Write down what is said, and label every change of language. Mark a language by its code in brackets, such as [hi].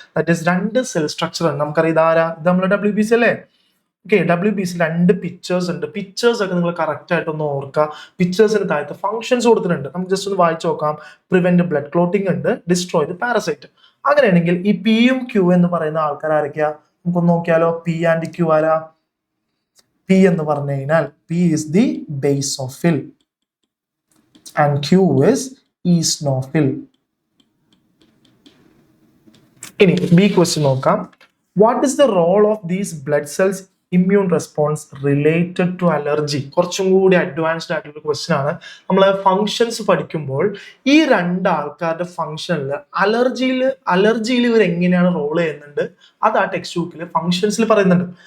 [ml] That is 2 cell structure ആണ്. നമുക്കറിയാം ഇതാരാ? ഇത് നമ്മുടെ WBC അല്ലേ? ഓക്കെ, WBC 2 പിക്ചേഴ്സ് ഉണ്ട്. പിക്ചേഴ്സ് ഒക്കെ നിങ്ങൾ കറക്റ്റ് ആയിട്ട് ഒന്ന് ഓർക്കുക. പിക്ചേഴ്സിന് താഴത്ത് ഫംഗ്ഷൻസ് കൊടുത്തിട്ടുണ്ട്. നമുക്ക് ജസ്റ്റ് ഒന്ന് വായിച്ചു നോക്കാം. [en] prevent blood clotting [ml] ഉണ്ട്, [en] Destroy the parasite. [ml] അങ്ങനെയാണെങ്കിൽ ഈ P യും Q എന്ന് പറയുന്ന ആൾക്കാർ ആരൊക്കെയാ? നമുക്കൊന്ന് നോക്കിയാലോ. P and Q ആരാ? P എന്ന് പറഞ്ഞു കഴിഞ്ഞാൽ [en] P is the basophil and Q is eosinophil. [ml] ഇനി B ക്വസ്റ്റ്യൻ നോക്കാം. [en] What is the role of these blood cells immune response related to allergy? [ml] കുറച്ചും കൂടി അഡ്വാൻസ്ഡ് ആയിട്ടുള്ള ക്വസ്റ്റ്യൻ ആണ്. നമ്മൾ ഫങ്ഷൻസ് പഠിക്കുമ്പോൾ ഈ രണ്ട് ആൾക്കാരുടെ ഫങ്ഷനിൽ അലർജിയിൽ ഇവർ എങ്ങനെയാണ് റോൾ ചെയ്യുന്നുണ്ട് അത് ആ ടെക്സ്റ്റ് ബുക്കിൽ ഫങ്ഷൻസിൽ പറയുന്നുണ്ട്.